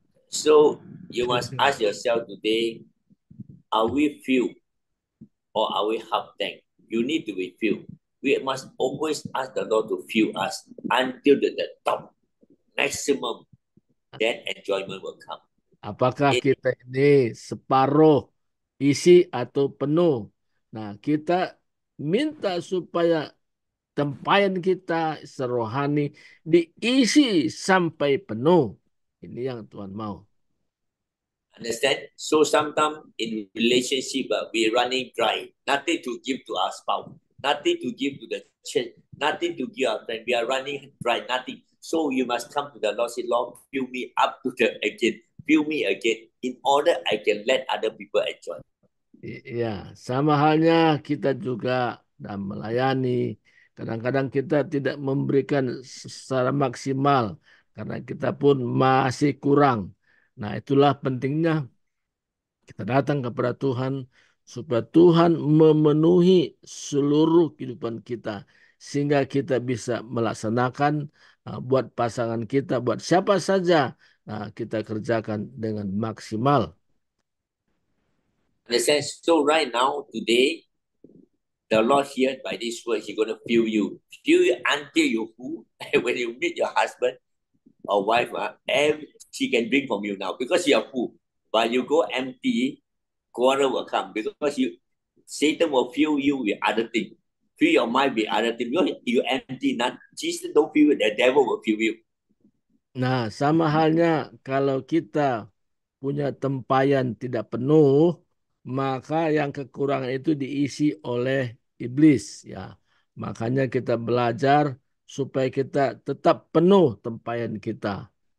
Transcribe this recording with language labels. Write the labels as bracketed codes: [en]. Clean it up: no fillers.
[en] So you must ask yourself today, are we filled or are we half tank? You need to be filled. We must always ask the Lord to fill us until the top, maximum. Then enjoyment will come. [id] Apakah kita ini separuh isi atau penuh? Nah, kita minta supaya tempayan kita serohani diisi sampai penuh. Ini yang Tuhan mau. [en] Understand? So sometimes in relationship, we're running dry. Nothing to give to our spouse. Nothing to give to the church. Nothing to give our friend. We are running dry. Nothing. So you must come to the Lord. Say, Lord, fill me up to the again. Fill me again. In order I can let other people enjoy. [id] Ya, sama halnya kita juga dalam melayani. Kadang-kadang kita tidak memberikan secara maksimal karena kita pun masih kurang. Nah, itulah pentingnya kita datang kepada Tuhan supaya Tuhan memenuhi seluruh kehidupan kita sehingga kita bisa melaksanakan buat pasangan kita, buat siapa saja kita kerjakan dengan maksimal. [en] Understand? So right now, today, the Lord here by this word, He's going to fill you until you full. When you meet your husband or wife, she can drink from you now because you are full. But you go empty, quarrel will come because Satan will fill you with other things. Fill your mind with other things. Because you empty, not Jesus don't fill you, the devil will fill you. [id] Nah, sama halnya kalau kita punya tempayan tidak penuh, maka yang kekurangan itu diisi oleh iblis, ya. Makanya kita belajar supaya kita tetap penuh tempayan kita.